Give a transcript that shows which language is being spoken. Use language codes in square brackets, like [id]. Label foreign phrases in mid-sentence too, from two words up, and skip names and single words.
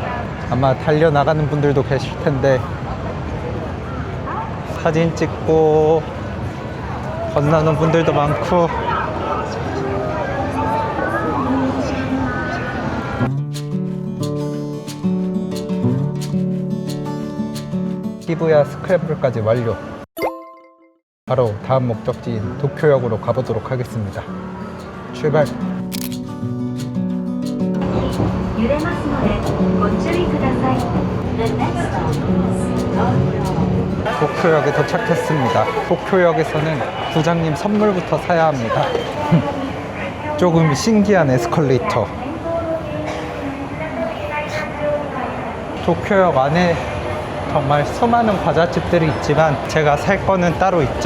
[ko] 아마 달려나가는 분들도 계실 텐데 사진 찍고 건너는 분들도 많고, 시부야 스크램블까지 완료. 바로 다음 목적지인 도쿄역으로 가보도록 하겠습니다. 출발! [ja] 揺れますのでご注意ください。 [en] The next stop is [ko] 도쿄역에 도착했습니다. 도쿄역에서는 부장님 선물부터 사야 합니다. 조금 신기한 에스컬레이터. 도쿄역 안에 정말 수많은 과자집들이 있지만 제가 살 거는 따로 있죠.